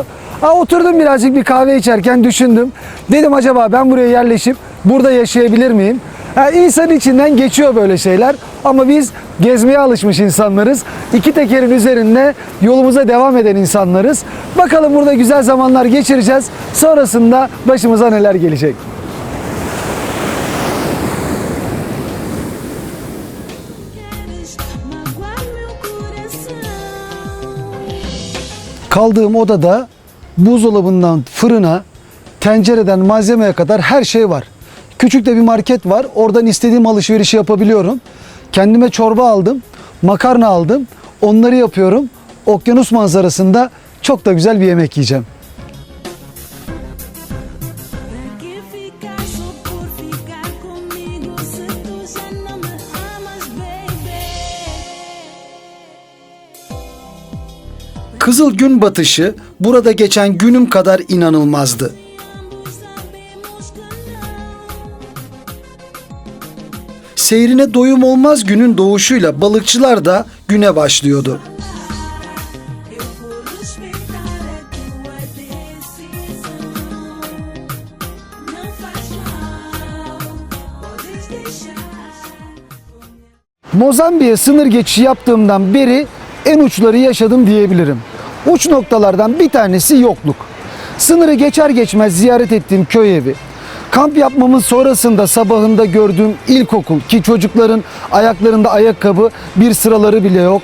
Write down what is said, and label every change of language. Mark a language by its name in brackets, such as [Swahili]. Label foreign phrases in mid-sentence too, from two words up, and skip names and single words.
[Turkish] Oturdum birazcık bir kahve içerken düşündüm. Dedim acaba ben buraya yerleşip burada yaşayabilir miyim? İnsanın içinden geçiyor böyle şeyler ama biz gezmeye alışmış insanlarız. İki tekerin üzerinde yolumuza devam eden insanlarız. Bakalım burada güzel zamanlar geçireceğiz. Sonrasında başımıza neler gelecek. [Portuguese] Queres magoar meu coração. [Turkish] Kaldığım odada buzdolabından fırına, tencereden malzemeye kadar her şey var. Küçük de bir market var. Oradan istediğim alışverişi yapabiliyorum. Kendime çorba aldım, makarna aldım. Onları yapıyorum. Okyanus manzarasında çok da güzel bir yemek yiyeceğim. [Portuguese] Pra que ficar só por ficar comigo se tu já não me amas, baby? [Turkish] Kızıl gün batışı burada geçen günüm kadar inanılmazdı. [Portuguese] Ambos sabemos que não. [Turkish] Seyrine doyum olmaz günün doğuşuyla balıkçılar da güne başlıyordu. [Portuguese] Eu vou respeitar a tua decisão. Não faz mal, podes deixar. [Turkish] Mozambik'e sınır geçişi yaptığımdan beri en uçları yaşadım diyebilirim. Uç noktalardan bir tanesi yokluk. Sınırı geçer geçmez ziyaret ettiğim köy evi. Kamp yapmamın sonrasında sabahında gördüğüm ilkokul ki çocukların ayaklarında ayakkabı bir sıraları bile yok.